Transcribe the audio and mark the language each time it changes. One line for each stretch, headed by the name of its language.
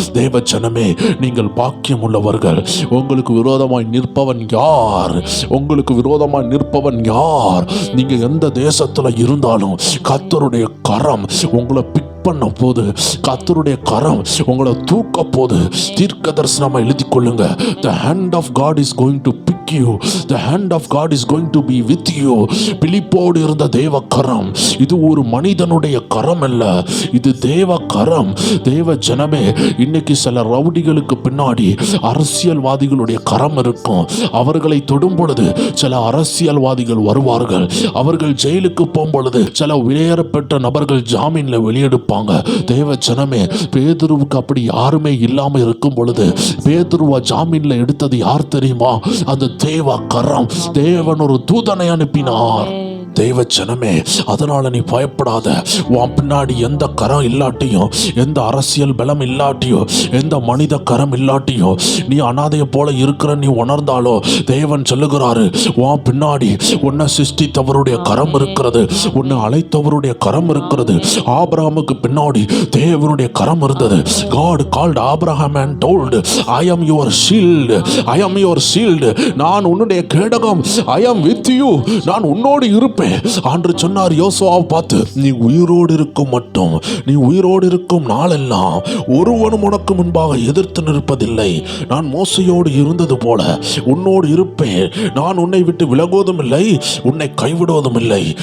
Tamil: தேவ ஜனமே, நீங்கள் பாக்கியம் உள்ளவர்கள். உங்களுக்கு விரோதமாய் நிற்பவன் யார்? உங்களுக்கு விரோதமாய் நிற்பவன் யார்? நீங்க எந்த தேசத்துல இருந்தாலும் கர்த்தருடைய கரம் உங்களை பிக் பண்ண போது, கர்த்தருடைய கரம் உங்களை தூக்க போது. தீர்க்க தரிசனமா எழுதி கொள்ளுங்க.
English: The hand of God is going to pick you. The hand of God is going to be with you.
Tamil: பிலிப்போடு இருந்த தேவ கரம் இது ஒரு மனிதனுடைய கரம் அல்ல, இது தேவ கரம். தேவ ஜனமே, இன்னைக்கு சில ரவுடிகளுக்கு பின்னாடி அரசியல்வாதிகளுடைய கரம் இருக்கும். அவர்களை தொடும் பொழுது சில அரசியல்வாதிகள் வருவார்கள். அவர்கள் ஜெயிலுக்கு போகும் பொழுது சில உயரப்பட்ட நபர்கள் ஜாமீன்ல வெளியெடுப்பாங்க. தேவ ஜனமே, பேதுருவுக்கு அப்படி யாருமே இல்லாம இருக்கும் பொழுது பேதுருவா ஜாமீன்ல எடுத்தது யார் தெரியுமா? அந்த தேவ கரம். தேவன் ஒரு தூதனை அனுப்பினார். தேவ ஜனமே, அதனால நீ பயப்படாத. உன் பின்னாடி எந்த கரம் இல்லாட்டியும், எந்த அரசியல் பலம் இல்லாட்டியோ, எந்த மனித கரம் இல்லாட்டியோ, நீ அனாதையை போல இருக்கிற நீ உணர்ந்தாலோ தேவன் சொல்லுகிறாரு, உன் பின்னாடி உன்னை சிருஷ்டித்தவருடைய கரம் இருக்கிறது, உன்னை அழைத்தவருடைய கரம் இருக்கிறது. ஆபிரகாமுக்கு பின்னாடி தேவனுடைய கரம் இருந்தது.
English: God called Abraham and told, I am your shield, I am your shield.
Tamil: நான் உன்னுடைய கேடகம்.
English: I am with you.
Tamil: நான் உன்னோடு இருப்பேன். இருப்பேன். ஆண்டவர் சொன்னார் யோசுவாவை பார்த்து, நீ உயிரோடு இருக்கும் மட்டும், நீ உயிரோடு இருக்கும் நாளெல்லாம் ஒருவனும் உனக்கு முன்பாக எதிர்த்து நிற்பதில்லை. நான் மோசையோடு இருந்தது போல உன்னோடு இருப்பேன். நான் உன்னை விட்டு விலகுவதும் இல்லை, உன்னை கைவிடுவதும் இல்லை.